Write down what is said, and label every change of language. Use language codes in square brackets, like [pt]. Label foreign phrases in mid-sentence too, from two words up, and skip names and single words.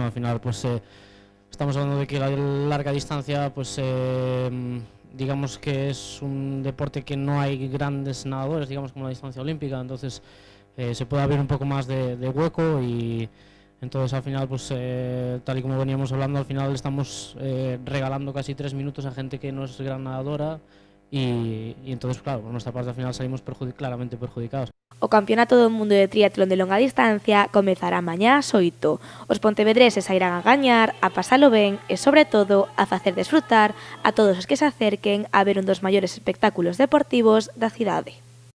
[es] Al final pues estamos hablando de que la larga distancia pues digamos que es un deporte que no hay grandes nadadores, digamos como la distancia olímpica, entonces se puede abrir un poco más de hueco y entonces al final pues tal y como veníamos hablando, al final estamos regalando casi 3 minutos a gente que no es gran nadadora y entonces claro, por nuestra parte al final salimos claramente perjudicados. [gl] O Campeonato do Mundo de Triatlón de longa distancia comezará mañá ás 8. Os pontevedreses sairán a gañar, a pasalo ben e, sobre todo, a facer desfrutar a todos os que se acerquen a ver un dos maiores espectáculos deportivos da cidade.